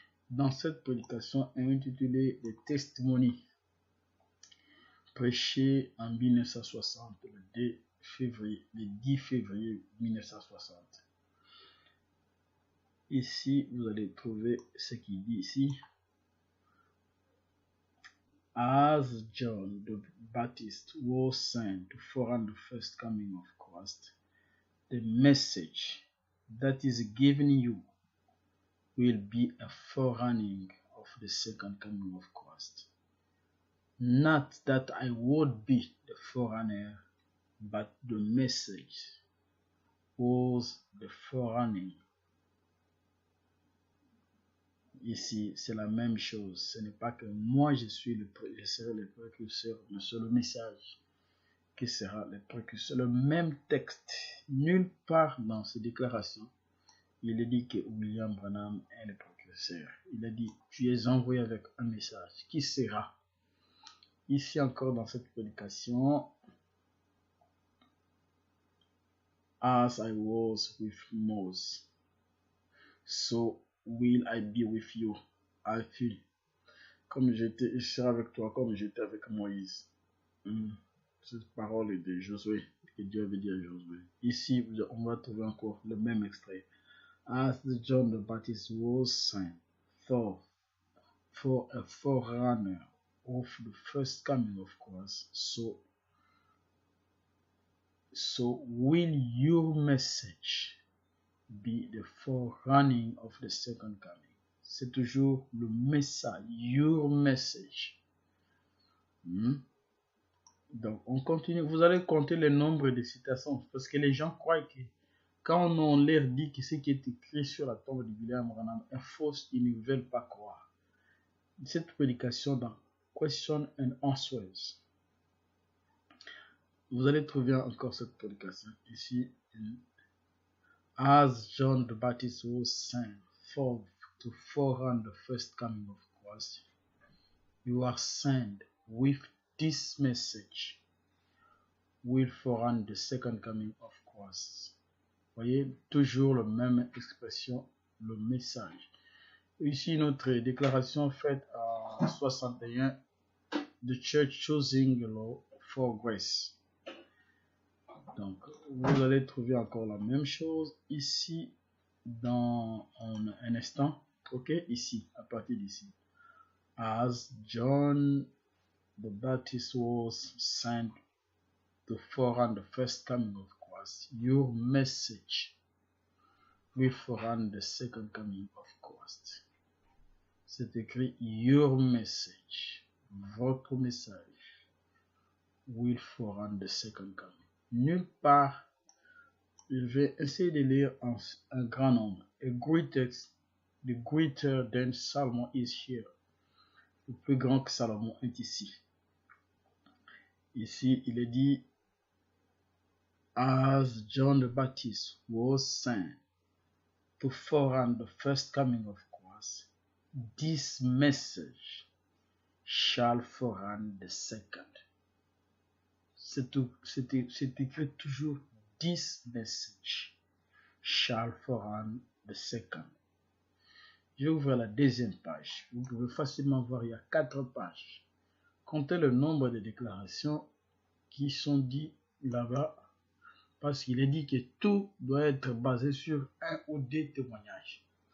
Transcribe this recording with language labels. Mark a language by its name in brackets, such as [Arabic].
[French] Dans cette prédication intitulée Les Testimonies, prêchée en 1960, le 10 février 1960. Ici, vous allez trouver ce qu'il dit ici. [English] As John the Baptist was sent to forerun the first coming of Christ, the message that is given you will be a forerunning of the second coming of Christ. Not that I would be the forerunner, but the message was the forerunning. [French] Ici, c'est la même chose. Ce n'est pas que moi je serai le précurseur, mais c'est le message qui sera le précurseur. Le même texte, nulle part dans ces déclarations, il est dit que William Branham est le précurseur. Il a dit, tu es envoyé avec un message qui sera. Ici encore dans cette prédication, [English] as I was with Moses, so will I be with you. I feel. [French] Comme je serai avec toi, comme j'étais avec Moïse. Cette parole est de Josué, que Dieu avait dit à Josué. Ici, on va trouver encore le même extrait. [English] As John the Baptist was sent for a forerunner of the first coming of Christ, so will your message be the forerunning of the second coming. [French] C'est toujours le message, [English] your message. [French] Donc, on continue. Vous allez compter le nombre de citations parce que les gens croient que quand on leur dit que ce qui est écrit sur la tombe de William Branham est faux, ils ne veulent pas croire. Cette prédication dans Question and Answers, vous allez trouver encore cette prédication ici. [English] As John the Baptist was sent forth to forerun the first coming of Christ, you are sent with this message will forerun the second coming of Christ. [French] Voyez, toujours la même expression, le message. Ici, notre déclaration faite en 61, The Church Choosing the Law for Grace. Donc, vous allez trouver encore la même chose ici dans un instant. Ok, ici, à partir d'ici. [English] As John the Baptist was sent to forerun the first coming of Christ, your message will forerun the second coming of Christ. Christ. [French] C'est écrit [English] your message, [French] votre message, [English] will forerun the second coming. [French] Nulle part, je vais essayer de lire un grand nombre. [English] A greatest, the greater than Salomon is here. [French] Le plus grand que Salomon est ici. Ici, il est dit, [English] as John the Baptist was sent to forerun the first coming of Christ, this message shall forerun the second. [French] C'est écrit toujours, [English] this message shall forerun the second. [French] Je vais ouvrir la deuxième page. Vous pouvez facilement voir, il y a 4 pages. Comptez le nombre de déclarations qui sont dites là-bas, parce qu'il est dit que tout doit être basé sur un ou deux témoignages.